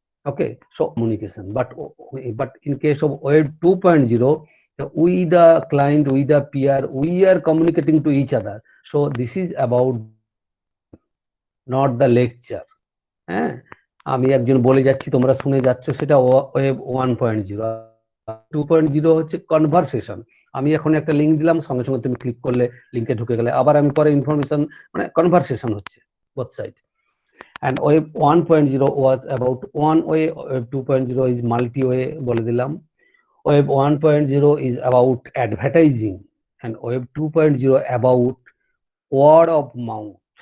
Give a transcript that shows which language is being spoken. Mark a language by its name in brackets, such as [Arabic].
[English] Okay, so communication. But in case of web 2.0, we the client, we the peer, we are communicating to each other. So this is about not the lecture. [Bangla] হ্যাঁ, আমি একজন বলে যাচ্ছি, তোমরা শুনে যাচ্ছ, সেটা ওয়েব 1.0। 2.0 হচ্ছে কনভারসেশন। আমি এখন একটা লিঙ্ক দিলাম, সঙ্গে সঙ্গে তুমি ক্লিক করলে লিঙ্কে ঢুকে গেলে, আবার আমি পরে ইনফরমেশন, মানে কনভারসেশন হচ্ছে both side. [English] And web 1.0 was about one way, web 2.0 is multi-way [Bangla] বলে দিলাম। [English] web 1.0 is about advertising, and web 2.0 about word of mouth.